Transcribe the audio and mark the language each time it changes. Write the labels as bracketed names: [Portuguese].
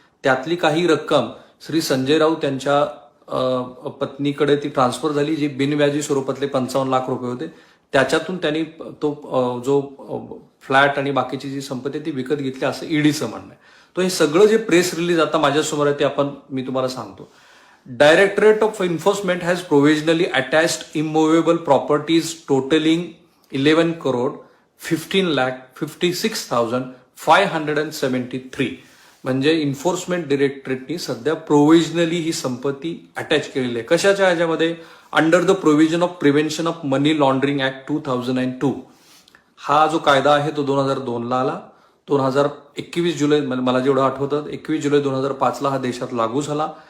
[Marathi] त्यातली काही रक्कम श्री संजय राऊत यांच्या पत्नीकडे ती ट्रान्सफर झाली, जी बिनव्याजी स्वरूपातले 55 लाख रुपये होते. त्याच्यातून त्यांनी तो जो फ्लॅट आणि बाकीची जी संपत्ती ती विकत घेतली असं ईडीचं म्हणणं आहे. तो हे सगळं जे प्रेस रिलीज आता माझ्यासमोर आहे ते मी तुम्हाला सांगतो. [English] Directorate of Enforcement has provisionally attached immovable properties totaling 11 crore 15 lakh 56,573. [Marathi] म्हणजे इन्फोर्समेंट डिरेक्टरेटनी सध्या प्रोव्हिजनली ही संपत्ती अटॅच केलेली आहे. कशाच्या ह्याच्यामध्ये? [English] Under the provision of prevention of money laundering act 2002. [Marathi] हा जो कायदा आहे तो 2002ला आला. 2021 जुलै, मला जेवढं आठवतं 21 जुलै 2005ला हा देशात लागू झाला.